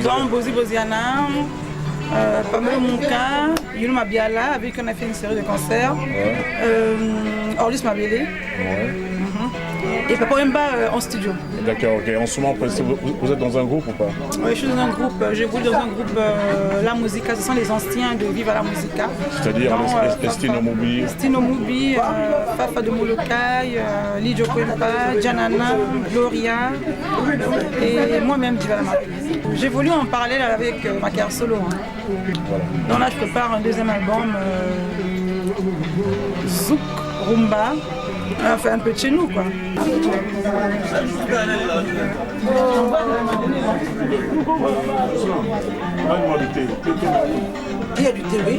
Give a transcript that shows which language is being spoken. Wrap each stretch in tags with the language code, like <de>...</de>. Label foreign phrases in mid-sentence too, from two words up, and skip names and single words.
<fr>Dont Bozi Boziana, Pamela Mouka, Yulma Biala, avec qui on a fait une série de concerts. Orlis Mabélé. Et Papa Wemba en studio. D'accord, ok. En ce moment, vous êtes dans un groupe ou pas? Oui, je suis dans un groupe. J'évolue dans un groupe La Musica. Ce sont les anciens de Viva la Musica. C'est-à-dire Estino Moubi. Estino Moubi, Fafa de Molokai, Lidio Kwempa, Janana, Gloria et moi-même Diva la Musica. J'évolue en parallèle avec ma carrière solo. Hein. Voilà. Donc là, je prépare un deuxième album, Zouk Rumba. On fait un peu de chez nous, quoi. Il y a du thé, oui.</fr>